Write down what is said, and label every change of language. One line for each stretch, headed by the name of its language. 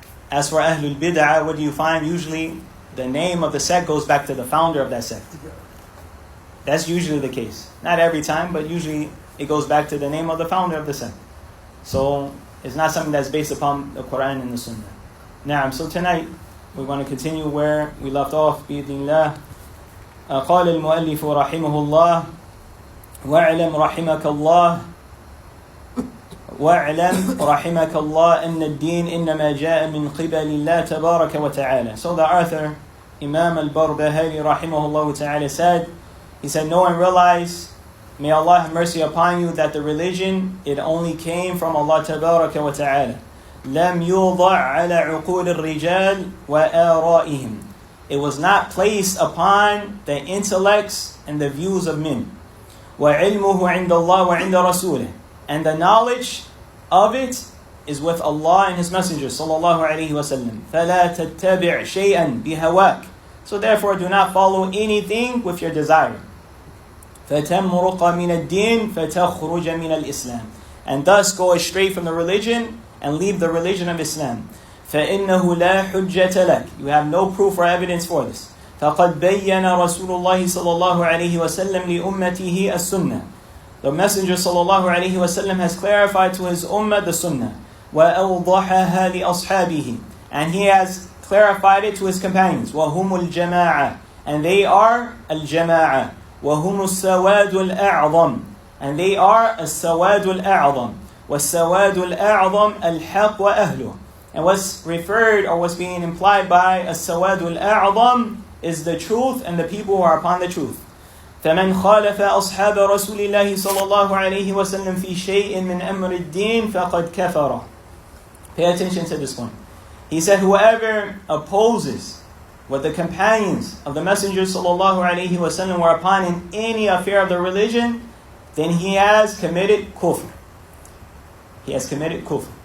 English: As for Ahlul Bid'ah, what do you find? Usually the name of the sect goes back to the founder of that sect. That's usually the case. Not every time, but usually it goes back to the name of the founder of the sect. So it's not something that's based upon the Quran and the Sunnah. Now, so tonight we're going to continue where we left off.
Arabic: بإذن الله. قال المؤلف رحمه الله واعلم رحمك الله واعلم رحمك الله أن الدين إنما جاء من قبل الله تبارك وتعالى.
English: So the author, Imam al-Barbahārī rahimahullah ta'ala said, he said, know and realize, may Allah have mercy upon you, that the religion, it only came from Allah tabaraka wa ta'ala.
Arabic: لم يوضع على عقول الرجال وآرائهم.
English: It was not placed upon the intellects and the views of men.
Arabic: وعلمه عند الله وعند رسوله.
English: And the knowledge of it is with Allah and His Messenger sallallahu alaihi wasallam.
Arabic: فلا تتبع شيئا بهواك.
English: So therefore do not follow anything with your desire.
Arabic: فتمرق من الدين فتخرج من الإسلام.
English: And thus go astray from the religion and leave the religion of Islam.
Arabic: فإنه لا حجة لك.
English: You have no proof or evidence for this.
Arabic: فقد بين رسول الله صلى الله عليه وسلم لأمته السنة.
English: The Messenger sallallahu alaihi wasallam has clarified to his ummah the sunnah.
Arabic: وَأَوْضَحَهَا لِأَصْحَابِهِ.
English: And he has clarified it to his companions.
Arabic: وَهُمُ الْجَمَاعَةِ.
English: And they are al-jama'ah.
Arabic: وَهُمُ السَّوَادُ الْأَعْظَمِ.
English: And they are
Arabic: السَّوَادُ الْأَعْظَمِ. وَالسَّوَادُ الْأَعْظَمِ الْحَقُّ وَأَهْلُهُ.
English: And what's referred or what's being implied by as-sawadul a'zam is the truth and the people who are upon the truth.
Arabic: فَمَنْ خَالَفَ أَصْحَابَ رَسُولِ اللَّهِ صَلَّى اللَّهُ عَلَيْهِ وَسَلَّمْ فِي شَيْءٍ مِّنْ أَمْرِ الدِّينِ فَقَدْ كَفَرَ.
English: Pay attention to this one. He said, whoever opposes what the companions of the Messenger sallallahu alaihi wasallam were upon in any affair of the religion, then he has committed kufr. He has committed kufr.